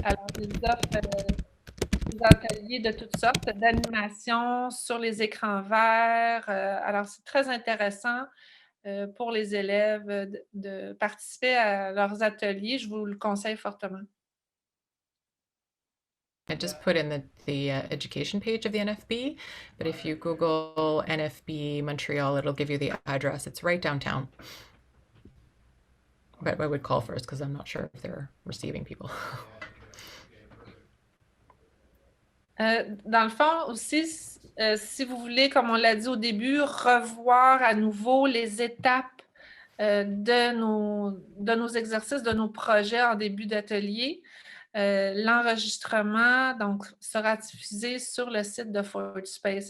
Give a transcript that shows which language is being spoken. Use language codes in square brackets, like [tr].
[fr] Alors, ils offrent des ateliers de toutes sortes, d'animation sur les écrans verts. Alors, c'est très intéressant pour les élèves de participer à leurs ateliers. Je vous le conseille fortement. [en] I just put in the education page of the NFB, but if you Google NFB Montreal, it'll give you the address. It's right downtown. But I would call first because I'm not sure if they're receiving people. [fr] Dans le fond aussi, si vous voulez, comme on l'a dit au début, revoir à nouveau les étapes de nos exercices, de nos projets en début d'atelier, l'enregistrement donc sera diffusé sur le site de ForgeSpace.